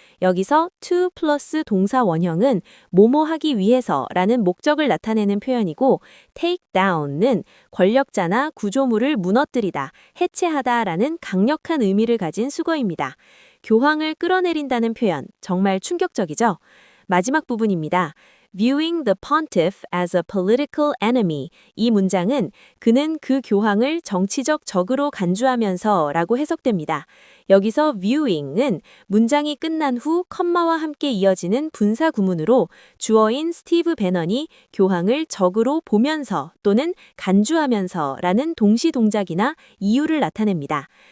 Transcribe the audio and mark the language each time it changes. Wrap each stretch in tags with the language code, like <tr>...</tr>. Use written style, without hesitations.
<ko>여기서 to 플러스 동사 원형은 뭐뭐 하기 위해서라는 목적을 나타내는 표현이고 take down은 권력자나 구조물을 무너뜨리다, 해체하다라는 강력한 의미를 가진 수거입니다. 교황을 끌어내린다는 표현, 정말 충격적이죠? 마지막 부분입니다.</ko> <en>Viewing the pontiff as a political enemy.</en> <ko>이 문장은 그는 그 교황을 정치적 적으로 간주하면서 라고 해석됩니다. 여기서 viewing은 문장이 끝난 후 컴마와 함께 이어지는 분사 구문으로 주어인 스티브 배넌이 교황을 적으로 보면서 또는 간주하면서 라는 동시 동작이나 이유를 나타냅니다.</ko>